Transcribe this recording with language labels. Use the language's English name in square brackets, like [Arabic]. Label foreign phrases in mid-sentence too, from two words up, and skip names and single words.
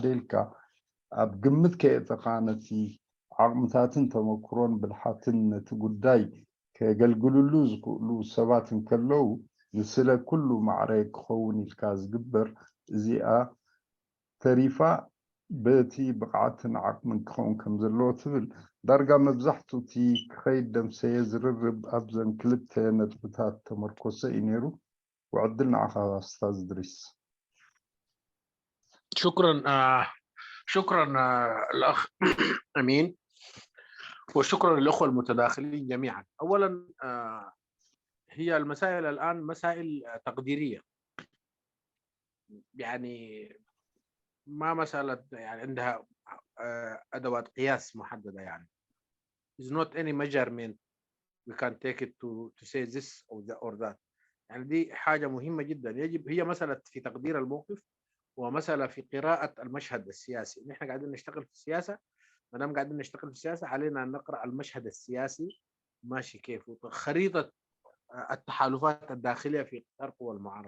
[Tigrinya] ኢልካ ኣብ ግምት ከየእተኻ ነቲ ዓቕምታትን ተመክሮን ብልሓትን ነቲ ጉዳይ ከገልግልሉ ዝክእሉ ሰባት እንከለዉ ንስለ ኩሉ ማዕረ ክኸውን ኢልካ ዝግበር እዚኣ ተሪፋ በቲ ብቕዓትን ዓቕምን ክኸውን ከም ዘለዎ ትብል ዳርጋ መብዛሕትኡ እቲ ክኸይድ ደምሰየ ዝርርብ ኣብዘን 2 ነጥብታት ተመርኮሰ እዩ ነይሩ [Arabic] وعدل معك أستاذ إدريس. شكرا الأخ أمين وشكرا للأخوة المتداخلين جميعا. أولا هي المسائل الآن مسائل تقديرية يعني ما مسألة يعني عندها أدوات قياس محددة يعني [English] is not any measurement we can take it to say this or that [Arabic] يعني دي حاجة مهمة جدا يجب هي مسألة في تقدير الموقف ومسألة في قراءة المشهد السياسي. نحن قاعدين نشتغل في السياسة ما دام قاعدين نشتغل في السياسة علينا أن نقرأ المشهد السياسي ماشي كيف خريطة التحالفات الداخلية في إطار قوى المعارضة.